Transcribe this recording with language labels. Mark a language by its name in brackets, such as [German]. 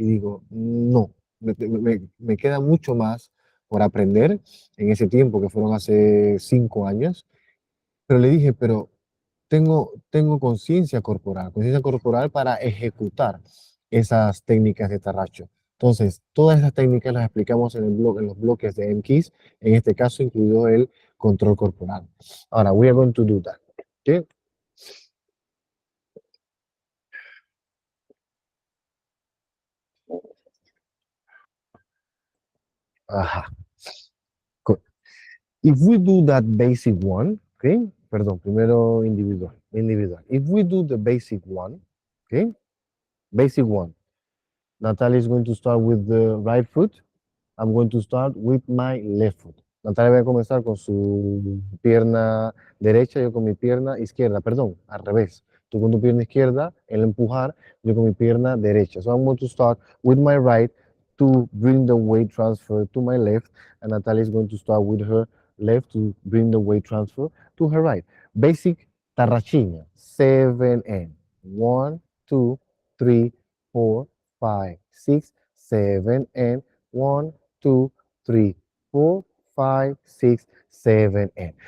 [Spanish] Y digo, no, me queda mucho más por aprender en ese tiempo, que fueron hace 5 años. Pero le dije, pero tengo conciencia corporal para ejecutar esas técnicas de tarracho. Entonces, todas esas técnicas las explicamos en el blog, en los bloques de Mkiz, en este caso incluido el control corporal. [English] Ahora, we are going to do that. Okay? Ajá. Good. If we do that basic one, okay? [Spanish] Perdón, primero individual. [English] If we do the basic one, okay? Basic one. Natalia is going to start with the right foot. I'm going to start with my left foot. [Spanish] Natalia va a comenzar con su pierna derecha, yo con mi pierna izquierda, perdón, al revés. Tú con tu pierna izquierda, el empujar, yo con mi pierna derecha. [English] So I'm going to start with my right to bring the weight transfer to my left, and Natalia is going to start with her left to bring the weight transfer to her right. Basic tarrachiña, 7 and 1, 2, 3, 4, 5, 6, 7 and 1, 2, 3, 4, 5, 6, 7, 8.